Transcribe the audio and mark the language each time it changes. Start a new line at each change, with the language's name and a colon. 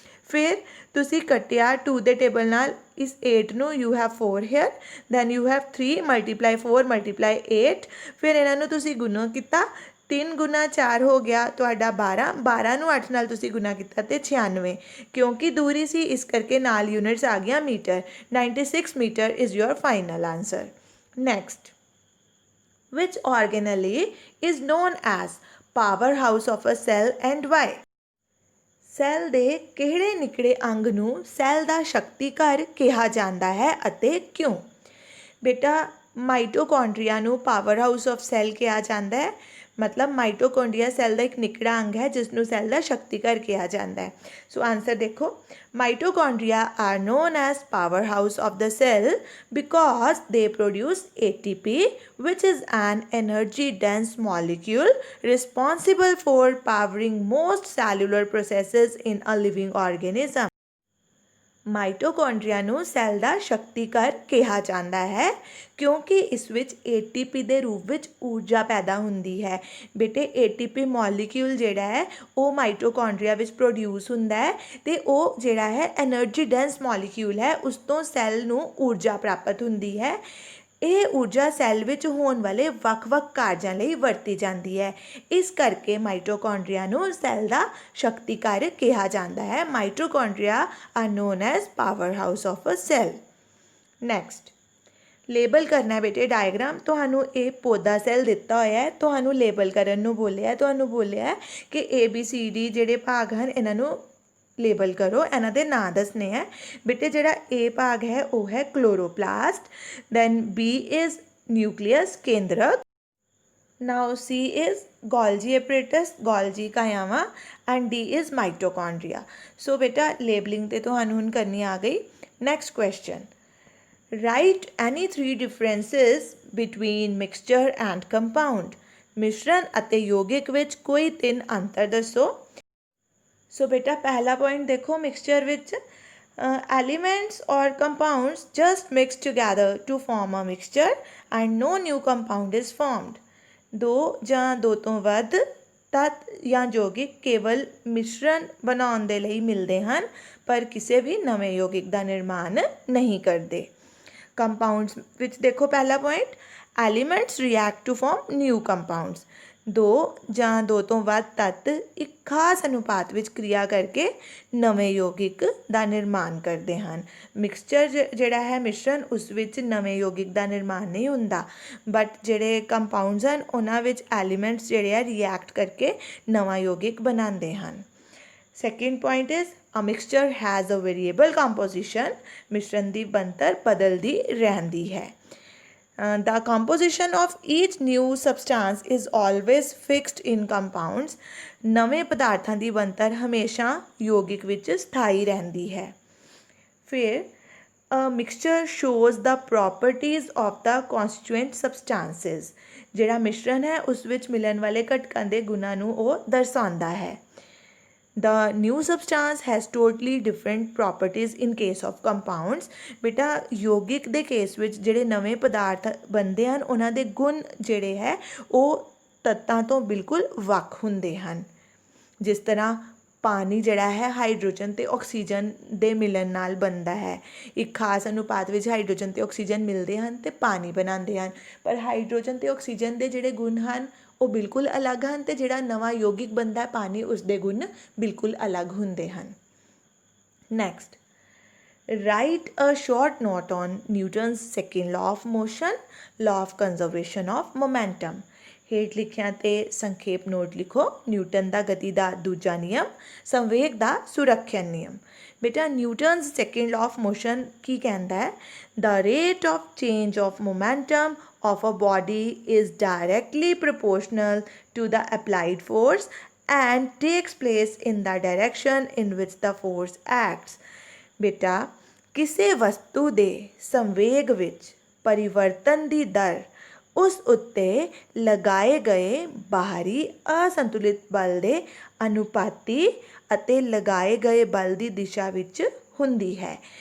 Punjabi: ਫਿਰ ਤੁਸੀਂ ਕੱਟਿਆ 2 ਦੇ ਟੇਬਲ ਨਾਲ ਇਸ 8 ਨੂੰ,
English: you have 4 here, then you have 3 multiply 4 multiply 8,
Punjabi: ਫਿਰ ਇਹਨਾਂ ਨੂੰ ਤੁਸੀਂ ਗੁਣਾ ਕੀਤਾ, 3 ਗੁਣਾ 4 ਹੋ ਗਿਆ ਤੁਹਾਡਾ 12, 12 ਨੂੰ 8 ਨਾਲ ਤੁਸੀਂ ਗੁਣਾ ਕੀਤਾ ਅਤੇ 96, ਕਿਉਂਕਿ ਦੂਰੀ ਸੀ ਇਸ ਕਰਕੇ ਨਾਲ ਯੂਨਿਟਸ ਆ ਗਈਆਂ metre.
English: 96 metre is your final answer. Next, which organelle is known as power house of a cell and why?
Punjabi: Cell ਦੇ ਕਿਹੜੇ ਨਿੱਕੜੇ ਅੰਗ ਨੂੰ ਸੈੱਲ ਦਾ ਸ਼ਕਤੀ ਘਰ ਕਿਹਾ ਜਾਂਦਾ ਹੈ ਅਤੇ ਕਿਉਂ? ਬੇਟਾ ਮਾਈਟੋਕੌਂਡਰੀਆ ਨੂੰ ਪਾਵਰ ਹਾਊਸ ਆਫ ਸੈੱਲ ਕਿਹਾ ਜਾਂਦਾ ਹੈ। ਮਤਲਬ ਮਾਈਟੋਕੌਂਡਰੀਆ ਸੈੱਲ ਦਾ ਇੱਕ ਨਿੱਕੜਾ ਅੰਗ ਹੈ ਜਿਸ ਨੂੰ ਸੈੱਲ ਦਾ ਸ਼ਕਤੀ ਘਰ ਕਿਹਾ ਜਾਂਦਾ ਹੈ। ਸੋ ਆਨਸਰ ਦੇਖੋ,
English: Mitochondria are known as power house of the cell because they produce ATP which is an energy dense molecule responsible for powering most cellular processes in a living organism।
Punjabi: Mitochondria ਨੂੰ cell ਦਾ ਸ਼ਕਤੀ ਘਰ ਕਿਹਾ ਜਾਂਦਾ ਹੈ ਕਿਉਂਕਿ ਇਸ ਵਿੱਚ ATP ਦੇ ਰੂਪ ਵਿੱਚ ਊਰਜਾ ਪੈਦਾ ਹੁੰਦੀ ਹੈ। ਬੇਟੇ ATP ਮੋਲੀਕਿਊਲ ਜਿਹੜਾ ਹੈ ਉਹ ਮਾਈਟੋਕੌਂਡਰੀਆ ਵਿੱਚ ਪ੍ਰੋਡਿਊਸ ਹੁੰਦਾ ਹੈ ਅਤੇ ਉਹ ਜਿਹੜਾ ਹੈ ਐਨਰਜੀ ਡੈਂਸ ਮੋਲੀਕਿਊਲ ਹੈ, ਉਸ ਤੋਂ ਸੈੱਲ ਨੂੰ ਊਰਜਾ ਪ੍ਰਾਪਤ ਹੁੰਦੀ ਹੈ। ਇਹ ਊਰਜਾ ਸੈੱਲ ਵਿੱਚ ਹੋਣ ਵਾਲੇ ਵੱਖ-ਵੱਖ ਕਾਰਜਾਂ ਲਈ ਵਰਤੀ ਜਾਂਦੀ ਹੈ। ਇਸ ਕਰਕੇ ਮਾਈਟੋਕੌਂਡਰੀਆ ਨੂੰ ਸੈੱਲ ਦਾ ਸ਼ਕਤੀ ਘਰ ਕਿਹਾ ਜਾਂਦਾ ਹੈ।
English: Mitochondria are known as power house of a cell.
Punjabi: Next label ਕਰਨਾ ਬੇਟੇ ਡਾਇਗਰਾਮ। ਤੁਹਾਨੂੰ ਇਹ ਪੌਦਾ ਸੈੱਲ ਦਿੱਤਾ ਹੋਇਆ ਹੈ, ਤੁਹਾਨੂੰ ਲੇਬਲ ਕਰਨ ਨੂੰ ਬੋਲਿਆ, ਤੁਹਾਨੂੰ ਬੋਲਿਆ ਕਿ ABCD ਜਿਹੜੇ ਭਾਗ ਹਨ ਇਹਨਾਂ ਨੂੰ ਲੇਬਲ ਕਰੋ, ਇਹਨਾਂ ਦੇ ਨਾਂ ਦੱਸਣੇ ਹੈ। ਬੇਟੇ ਜਿਹੜਾ A ਭਾਗ ਹੈ ਉਹ ਹੈ chloroplast,
English: then B is nucleus
Punjabi: ਕੇਂਦਰਕ,
English: now C is Golgi apparatus,
Punjabi: Golgi ਕਾਇਆਵਾਂ,
English: and D is
Punjabi: mitochondria. ਸੋ ਬੇਟਾ ਲੇਬਲਿੰਗ ਤੇ ਤੁਹਾਨੂੰ ਹੁਣ ਕਰਨੀ ਆ ਗਈ।
English: Next question, write any 3 differences between mixture and compound।
Punjabi: ਮਿਸ਼ਰਣ ਅਤੇ ਯੌਗਿਕ ਵਿੱਚ ਕੋਈ 3 ਅੰਤਰ ਦੱਸੋ। ਸੋ ਬੇਟਾ ਪਹਿਲਾ ਪੁਆਇੰਟ ਦੇਖੋ, ਮਿਕਸਚਰ ਵਿੱਚ
English: elements or compounds just mix together to form a mixture and no new compound is formed।
Punjabi: ਦੋ ਜਾਂ ਦੋ ਤੋਂ ਵੱਧ ਤੱਤ ਜਾਂ ਯੌਗਿਕ ਕੇਵਲ ਮਿਸ਼ਰਣ ਬਣਾਉਣ ਦੇ ਲਈ ਮਿਲਦੇ ਹਨ ਪਰ ਕਿਸੇ ਵੀ ਨਵੇਂ ਯੌਗਿਕ ਦਾ ਨਿਰਮਾਣ ਨਹੀਂ ਕਰਦੇ। ਕੰਪਾਊਂਡਸ ਵਿੱਚ ਦੇਖੋ ਪਹਿਲਾ point,
English: Elements react to form new compounds.
Punjabi: ਦੋ ਜਾਂ ਦੋ ਤੋਂ ਵੱਧ ਤੱਤ ਇੱਕ ਖਾਸ ਅਨੁਪਾਤ ਵਿੱਚ ਕਿਰਿਆ ਕਰਕੇ ਨਵੇਂ ਯੌਗਿਕ ਦਾ ਨਿਰਮਾਣ ਕਰਦੇ ਹਨ। ਮਿਕਸਚਰ ਜਿਹੜਾ ਹੈ ਮਿਸ਼ਰਣ, ਉਸ ਵਿੱਚ ਨਵੇਂ ਯੌਗਿਕ ਦਾ ਨਿਰਮਾਣ ਨਹੀਂ ਹੁੰਦਾ, ਬਟ ਜਿਹੜੇ ਕੰਪਾਊਂਡਸ ਹਨ ਉਹਨਾਂ ਵਿੱਚ ਐਲੀਮੈਂਟਸ ਜਿਹੜੇ ਆ ਰਿਐਕਟ ਕਰਕੇ ਨਵਾਂ ਯੌਗਿਕ ਬਣਾਉਂਦੇ ਹਨ।
English: Second point is a mixture has a variable composition.
Punjabi: ਮਿਸ਼ਰਣ ਦੀ ਬਣਤਰ ਬਦਲਦੀ ਰਹਿੰਦੀ ਹੈ।
English: The composition of each new substance is always fixed in compounds।
Punjabi: ਨਵੇਂ ਪਦਾਰਥਾਂ ਦੀ ਬਣਤਰ ਹਮੇਸ਼ਾ ਯੌਗਿਕ ਵਿੱਚ ਸਥਾਈ ਰਹਿੰਦੀ ਹੈ।
English: ਫਿਰ a mixture shows the properties of the constituent substances।
Punjabi: ਜਿਹੜਾ ਮਿਸ਼ਰਣ ਹੈ ਉਸ ਵਿੱਚ ਮਿਲਣ ਵਾਲੇ ਘਟਕਾਂ ਦੇ ਗੁਣਾਂ ਨੂੰ ਉਹ ਦਰਸਾਉਂਦਾ ਹੈ।
English: The new substance has totally different properties in case of compounds।
Punjabi: ਬੇਟਾ ਯੌਗਿਕ ਦੇ ਕੇਸ ਵਿੱਚ ਜਿਹੜੇ ਨਵੇਂ ਪਦਾਰਥ ਬਣਦੇ ਹਨ ਉਹਨਾਂ ਦੇ ਗੁਣ ਜਿਹੜੇ ਹੈ ਉਹ ਤੱਤਾਂ ਤੋਂ ਬਿਲਕੁਲ ਵੱਖ ਹੁੰਦੇ ਹਨ। ਜਿਸ ਤਰ੍ਹਾਂ ਪਾਣੀ ਜਿਹੜਾ ਹੈ ਹਾਈਡਰੋਜਨ ਅਤੇ ਆਕਸੀਜਨ ਦੇ ਮਿਲਣ ਨਾਲ ਬਣਦਾ ਹੈ। ਇੱਕ ਖਾਸ ਅਨੁਪਾਤ ਵਿੱਚ ਹਾਈਡਰੋਜਨ ਅਤੇ ਆਕਸੀਜਨ ਮਿਲਦੇ ਹਨ ਅਤੇ ਪਾਣੀ ਬਣਾਉਂਦੇ ਹਨ, ਪਰ ਹਾਈਡਰੋਜਨ ਅਤੇ ਆਕਸੀਜਨ ਦੇ ਜਿਹੜੇ ਗੁਣ ਹਨ ਉਹ ਬਿਲਕੁਲ ਅਲੱਗ ਹਨ ਅਤੇ ਜਿਹੜਾ ਨਵਾਂ ਯੌਗਿਕ ਬਣਦਾ ਪਾਣੀ, ਉਸਦੇ ਗੁਣ ਬਿਲਕੁਲ ਅਲੱਗ ਹੁੰਦੇ ਹਨ।
English: Next, write a short note on Newton's second law of motion, law of conservation of momentum.
Punjabi: ਹੇਠ ਲਿਖਿਆਂ 'ਤੇ ਸੰਖੇਪ ਨੋਟ ਲਿਖੋ। ਨਿਊਟਨ ਦਾ ਗਤੀ ਦਾ ਦੂਜਾ ਨਿਯਮ, ਸੰਵੇਗ ਦਾ ਸੁਰੱਖਿਅਨ ਨਿਯਮ। ਬੇਟਾ Newton's second law of motion ਕੀ ਕਹਿੰਦਾ ਹੈ?
English: The rate of change of momentum of a body is directly proportional to the applied force and takes place in the direction in which the force acts।
Punjabi: ਬੇਟਾ ਕਿਸੇ ਵਸਤੂ ਦੇ ਸੰਵੇਗ ਵਿੱਚ ਪਰਿਵਰਤਨ ਦੀ ਦਰ ਉਸ ਉੱਤੇ ਲਗਾਏ ਗਏ ਬਾਹਰੀ ਅਸੰਤੁਲਿਤ ਬਲ ਦੇ ਅਨੁਪਾਤੀ ਅਤੇ ਲਗਾਏ ਗਏ ਬਲ ਦੀ ਦਿਸ਼ਾ ਵਿੱਚ ਹੁੰਦੀ ਹੈ।